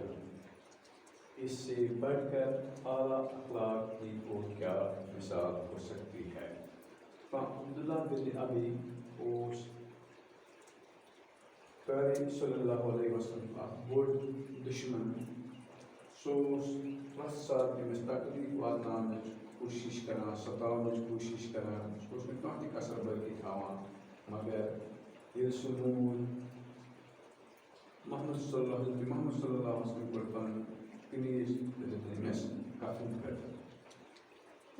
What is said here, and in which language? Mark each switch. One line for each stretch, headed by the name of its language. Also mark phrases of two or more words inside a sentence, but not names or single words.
Urdu: اس سے بڑھ کر اعلیٰ اخلاق کی اور کیا مثال ہو سکتی ہے؟
Kashmiri: عبداللہ بن ابی اوس پیارے
Arabic: صلی اللہ علیہ وسلم
Kashmiri: اکھ بوڑ دشمن، سُہ اوس پرٛٮ۪تھ ساتہٕ تٔمِس تکلیٖف واتناونٕچ کوٗشِش کران، ستاونٕچ کوٗشِش کران، سُہ اوس نہٕ کانٛہہ تہِ کسر باقی تھاوان، مگر ییٚلہِ سُہ موٗد محمد
Arabic: صلی اللہ علیہ وسلم
Kashmiri: کوٚر پنُن قمیٖض دِتُن أمِس کفن کٔرِتھ۔